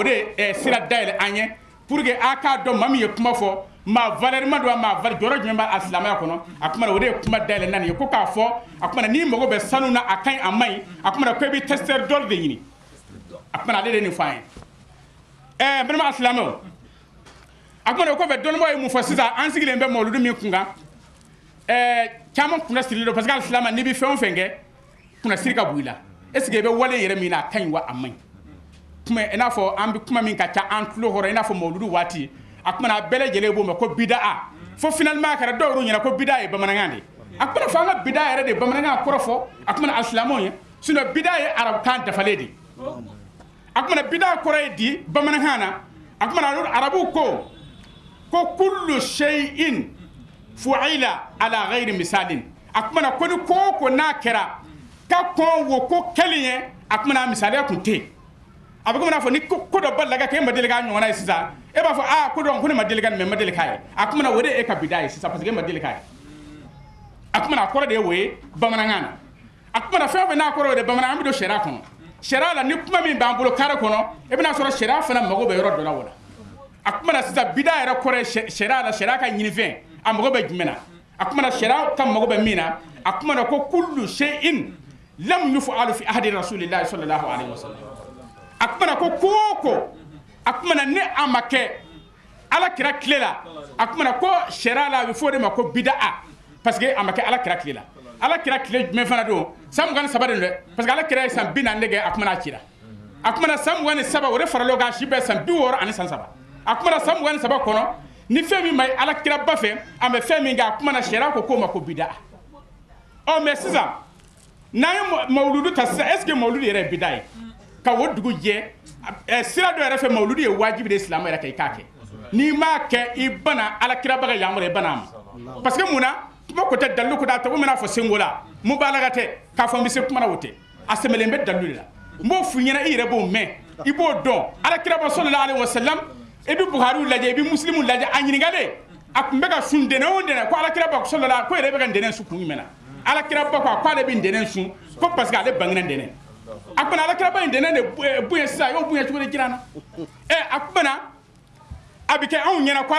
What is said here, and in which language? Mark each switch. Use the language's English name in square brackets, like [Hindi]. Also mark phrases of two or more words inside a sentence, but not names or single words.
[Bambara] de sira dayɛlɛ an ye [French] pour que [Bambara] a k'a dɔn maa min ye kuma fɔ maa valeur ma don maa valeur jɔyɔrɔ jumɛn b'a silamɛya kɔnɔ a kumana o de ye kuma dayɛlɛ nan ye ko k'a fɔ a kumana n'i mago bɛ sanu na a ka ɲi a man ɲi a kumana ko i bɛ [French] testeur d'or [Bambara] de ɲini a kumana ale de nin fɔ an ye n balima silamɛw a kumana o kɔfɛ dɔnnibaaw ye mun fɔ sisan an sigilen bɛ mawuludu min kun kan caman kunna sirilen don [French] parce que [Bambara] alisilamɛ n'i bɛ fɛn o fɛn kɛ kunna siri ka bɔ i la [French] est ce que [Bambara] i bɛ wale yɛrɛ min na a ka ɲi wa a man ɲi kuma i n'a fɔ an bɛ kuma min ka ca an tulo kɔrɔ i n'a fɔ mawuludu waati a kumana a bɛɛ lajɛlen b'o mɛn ko bida'a fo finalement a kɛra dɔw yɛrɛ ɲɛna ko bida'a ye bamanankan de ye a kumana fɔ an ka bida'a yɛrɛ de bamanankan kɔrɔ fɔ a kumana alisilamɛw ye sinon bida'a ye arabukan dafalen de a kumana bida'a kɔrɔ ye di bamanankan na a kumana arabuw ko [Arabic] كل شيء فعل على غير مثال [Bambara] a kumana ko ni ko n'a kɛra ka kɔn wo ko kelen ye a kumana misaliya kun tɛ yen a bɛ komi n'a fɔ ni ko dɔ balila ka kɛ e ma deli k'a ɲɔgɔnna ye sisan e b'a fɔ ko dɔn ko ne ma deli ka nin mɛ n ma deli k'a ye a kumana o de ye e ka bida ye sisan [French] parce que [Bambara] e ma deli k'a ye a kumana a kɔrɔ de ye o ye bamanankan na a kumana fɛn o fɛn n'a kɔrɔ o de bamanankan an bɛ don sariya kɔnɔ sariya la ni kuma min b'an bolo kare kɔnɔ e bɛna sɔrɔ sariya fana mago bɛ yɔrɔ dɔ la o la a kumana sisan bida yɛrɛ kɔrɔ ye sariya la sariya ka ɲinifɛn a mago bɛ jumɛn na a kumana sariya ka mago bɛ min na a kumana ko [Arabic] كل شيء لم يفعل في عهد رسول الله صلى الله عليه وسلم [Bambara] a kumana ko ko a kumana ne a ma kɛ ala kira tile la a kumana ko sariya la a bɛ fɔ o de ma ko bida'a [French] parce que [Bambara] a ma kɛ ala kira tile la ala kira tile jumɛn fana don san 23 de dɛ [French] parce que [Bambara] ala kira ye san 40 de kɛ a kumana a cira a kumana san 23 o de farala o kan si bɛɛ san 60 ani san 3 a kumana san 23 kɔnɔ ni fɛn min ma ye ala kira ba fɛ an bɛ fɛn min kɛ a kumana sariya ko k'o ma ko bida'a mais sisan n'an ye mawuludu ta sisan [French] est ce que [Bambara] mawuludu yɛrɛ ye bida ye ka o dugu jɛ sira dɔ yɛrɛ fɛ mawuludu ye wajibi de ye silamɛ yɛrɛ kɛ i k'a kɛ n'i m'a kɛ i bana ala kira ba ka yamara i bana a ma [French] parce que [Bambara] mun na kuma ko tɛ dalilu ko da tɔgɔ min n'a fɔ senko la mun b'a la ka tɛ k'a fɔ n bɛ se kuma na o tɛ a sɛmɛlen bɛ dalilu de la n b'o f'i ɲɛna i yɛrɛ b'o mɛn i b'o dɔn ala kira ba [Arabic] صلى الله عليه وسلم [Bambara] i bɛ buhariw lajɛ i bɛ muslimu lajɛ a ɲininkalen a tun bɛ ka sun dɛnɛn o dɛnɛn ko ala kira ba sallallahu ko yɛrɛ bɛ ka dɛnɛn sun kun jumɛn na ala kira ba ko ale bɛ dɛnɛn sun ko [French] parce que [Bambara] ale bangena dɛnɛn a kumana ala kira ba in dɛnɛn de bonya sisan y'o bonya cogo di jira na a kumana a bɛ kɛ anw ɲɛna ko